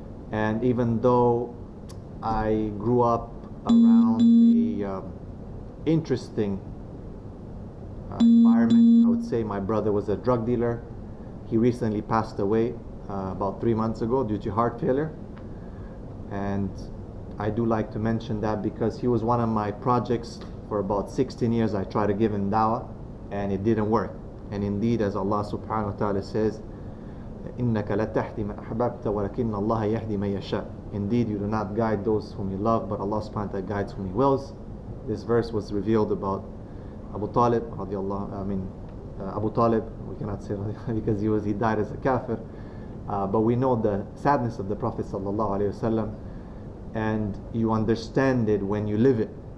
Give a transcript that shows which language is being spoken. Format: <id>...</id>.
<en>And even though I grew up around a interesting environment, I would say my brother was a drug dealer. He recently passed away about 3 months ago due to heart failure. And I do like to mention that because he was one of my projects. For about 16 years I tried to give him dawah and it didn't work. And indeed, as Allah subhanahu wa ta'ala says,</en> <ar>إِنَّكَ لَتَهْدِي مَنْ أَحْبَبْتَ وَلَكِنَّ اللَّهَ يَهْدِي مَنْ يَشَاءُ.</ar> <en>Indeed, you do not guide those whom you love, but Allah subhanahu wa ta'ala guides whom He wills. This verse was revealed about Abu Talib, Abu Talib, we cannot say because he died as a kafir, but we know the sadness of the Prophet sallallahu alaihi wasallam, and you understand it when you live it.</en>